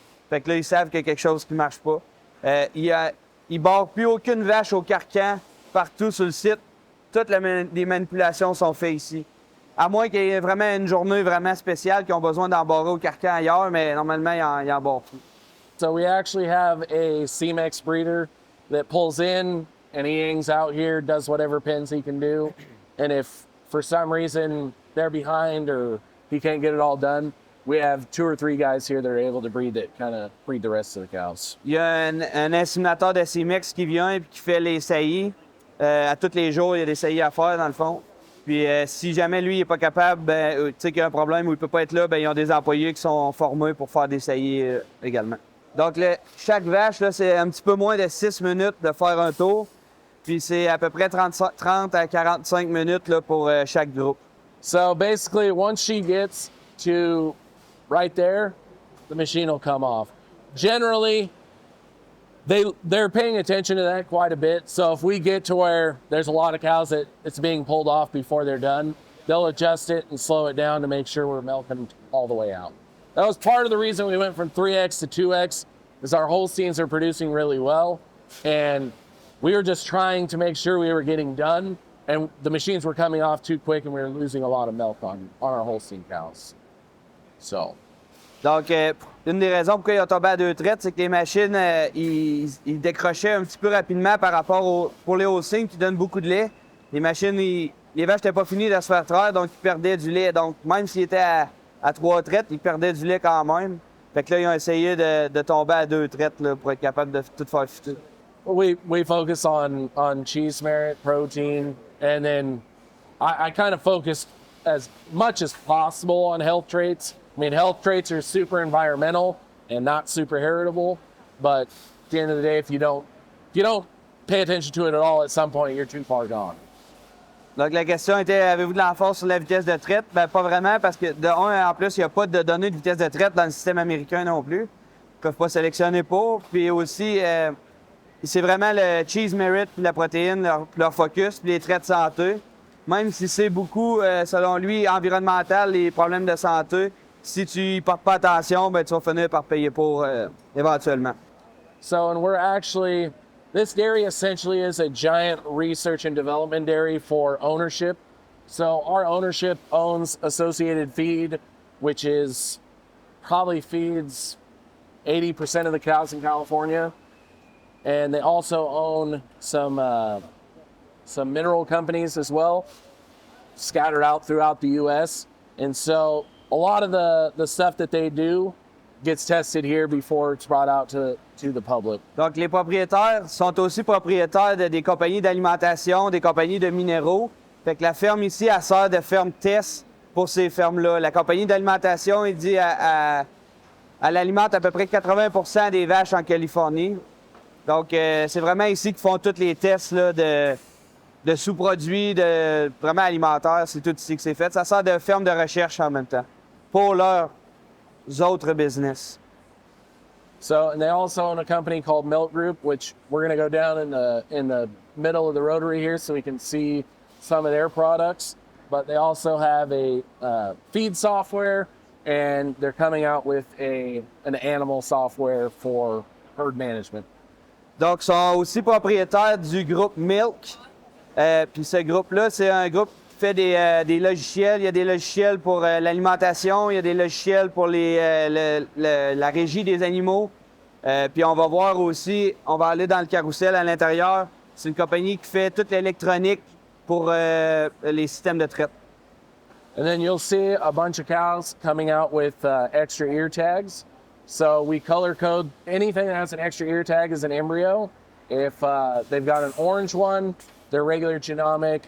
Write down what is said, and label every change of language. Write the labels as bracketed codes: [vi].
[fr] Fait que là, ils savent qu'il y a quelque chose qui ne marche pas. Ils ne barrent plus aucune vache au carcan partout sur le site. Toutes les manipulations sont faites ici. À moins qu'il y ait vraiment une journée vraiment spéciale qu'ils ont besoin d'embarrer au carcan ailleurs, mais normalement, ils embarrent tout. [en] So we actually have a CMEX breeder that pulls in and he hangs out here, does whatever pens he can do. And if for some reason they're behind or he can't get it all done, we have 2 or 3 guys here that are able to breed the rest of the cows. [fr] Il y a un inséminateur de CMEX qui vient et qui fait les saillies. À tous les jours, il y a des saillies à faire, dans le fond. Puis si jamais lui, il n'est pas capable, tu sais qu'il y a un problème ou il ne peut pas être là, ils ont des employés qui sont formés pour faire des saillies également. Donc, chaque vache, là, c'est un petit peu moins de 6 minutes de faire un tour. Puis c'est à peu près 30 à 45 minutes là, pour chaque groupe. [en] So basically, once she gets to right there, the machine will come off. Generally, they're paying attention to that quite a bit. So if we get to where there's a lot of cows that it's being pulled off before they're done, they'll adjust it and slow it down to make sure we're milking all the way out. that was part of the reason we went from 3X to 2X, is our Holsteins are producing really well. And we were just trying to make sure we were getting done. And the machines were coming off too quick and we were losing a lot of milk on our Holstein cows. So. [fr] Donc, une des raisons pourquoi ils ont tombé à 2 traites, c'est que les machines, ils décrochaient un petit peu rapidement par rapport pour les Holsteins qui donnent beaucoup de lait. Les machines, les vaches n'étaient pas finies de se faire traire, donc ils perdaient du lait. Donc, même s'ils étaient à 3 traites, ils perdaient du lait quand même. Fait que là, ils ont essayé de tomber à 2 traites là, pour être capable de tout faire fitter. [en] We focus on cheese merit, protein, and then I kind of focus as much as possible on health traits. I mean, health traits are super environmental and not super heritable, but at the end of the day, if you don't pay attention to it at all, at some point, you're too far gone. [fr] Donc, la question était, avez-vous de l'emphase sur la vitesse de traite? Ben, pas vraiment, parce que de un, en plus, il n'y a pas de données de vitesse de traite dans le système américain non plus. Ils ne peuvent pas sélectionner pour. Puis aussi, c'est vraiment le cheese merit puis la protéine, leur focus, puis les traits de santé. Même si c'est beaucoup, selon lui, environnemental, les problèmes de santé, si tu y portes pas attention, ben, tu vas finir par payer pour éventuellement. [en] So, and we're actually, this dairy essentially is a giant research and development dairy for ownership. So our ownership owns Associated Feed, which is probably feeds 80% of the cows in California. And they also own some mineral companies as well, scattered out throughout the U.S. And so a lot of the stuff that they do gets tested here before it's brought out to the public. [fr] Donc, les propriétaires sont aussi propriétaires des compagnies d'alimentation, des compagnies de minéraux. Fait que la ferme ici, elle sert de ferme test pour ces fermes-là. La compagnie d'alimentation, il dit, elle alimente à peu près 80% des vaches en Californie. Donc, c'est vraiment ici qu'ils font tous les tests là, de sous-produits, de vraiment alimentaires. C'est tout ici que c'est fait. Ça sert de ferme de recherche en même temps pour leurs autres business. [en] So, and they also own a company called Milk Group, which we're going to go down in the middle of the Rotary here so we can see some of their products. But they also have a feed software, and they're coming out with an animal software for herd management. [fr] Donc, ils sont aussi propriétaires du groupe Milk. Puis ce groupe-là, c'est un groupe qui fait des logiciels. Il y a des logiciels pour l'alimentation, il y a des logiciels pour la régie des animaux. Puis on va voir aussi, on va aller dans le carrousel à l'intérieur. C'est une compagnie qui fait toute l'électronique pour les systèmes de traite. [en] And then you'll see a bunch of cows coming out with extra ear tags. So we color code anything that has an extra ear tag as an embryo. If they've got an orange one, they're regular genomic.